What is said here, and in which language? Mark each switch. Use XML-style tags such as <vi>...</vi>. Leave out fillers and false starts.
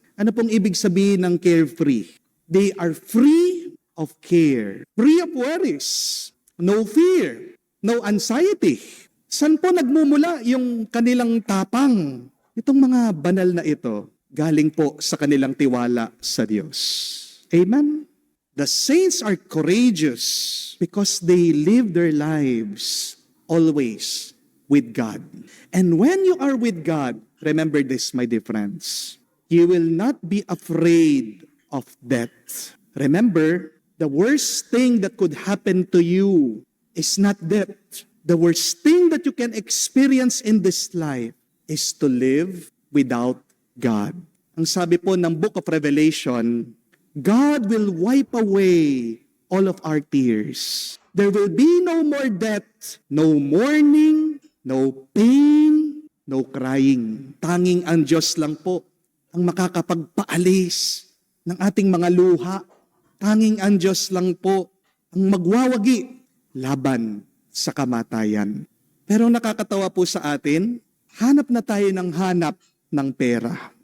<tl>Ano pong ibig sabihin ng carefree?</tl> <en>They are free of care. Free of worries. No fear. No anxiety.</en> <tl>Saan po nagmumula yung kanilang tapang? Itong mga banal na ito, galing po sa kanilang tiwala sa Diyos. Amen?</tl> <en>The saints are courageous because they live their lives always with God. And when you are with God, remember this, my dear friends, you will not be afraid of death. Remember, the worst thing that could happen to you is not death. The worst thing that you can experience in this life is to live without God.</en> <tl>Ang sabi po ng</tl> <en>Book of Revelation, God will wipe away all of our tears. There will be no more death, no mourning, no pain, no crying.</en> <tl>Tanging ang Diyos lang po ang makakapagpaalis ng ating mga luha. Tanging ang Diyos lang po ang magwawagi laban sa kamatayan. Pero nakakatawa po sa atin, hanap na tayo ng hanap ng pera.</tl>